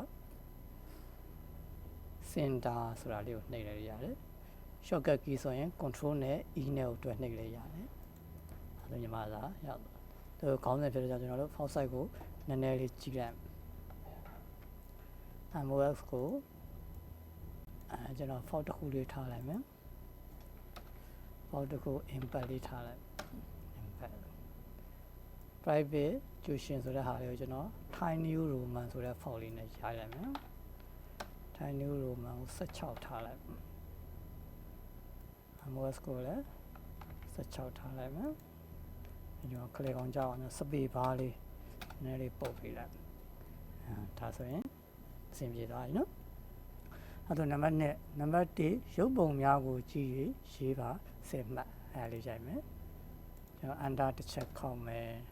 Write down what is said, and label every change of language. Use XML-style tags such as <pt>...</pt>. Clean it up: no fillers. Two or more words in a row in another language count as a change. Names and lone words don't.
<my>center ဆိုတာလေးကိုနှိပ်လိုက်ရတယ်</my> <en>shortcut key</en> <my>ဆိုရင် control နဲ့ e နဲ့ကိုတွဲနှိပ်လိုက်ရတယ်အဲ့ဒါညီမသာရောက်သူခေါင်းစဉ်ဖြစ်တဲ့ကြောင့်ကျွန်တော်တို့</my> <en>font size</en> <my>ကိုနည်းနည်းလေးကြည့်လိုက် MOS ကိုကျွန်တော် font တစ်ခုလေးထားလိုက်မယ် font တစ်ခု impact လေးထားလိုက်</my> <en>impact private tuition</en> <my>ဆိုတဲ့ဟာလေးကိုကျွန်တော် Thai New Roman ဆိုတဲ့ font လေးနဲ့ရိုက်လိုက်မယ် Thai New Roman ကို16ထားလိုက် MOS ကိုလည်း16ထားလိုက်မယ်ကျွန်တော် click အောင်ကြောက်အောင်</my> <en>space bar</en> <my>လေးနည်းနည်းလေးပုတ်ပေးလိုက်ဒါဆိုရင်အဆင်ပြေသွားပြီနော်အဲ့တော့နံပါတ်1နံပါတ်1ရုပ်ပုံများကိုကြည့်၍ရေးပါ10မှတ်အဲ့လေးရိုက်မယ်ကျွန်တော် under တစ်ချက်ခောက်မယ်</my>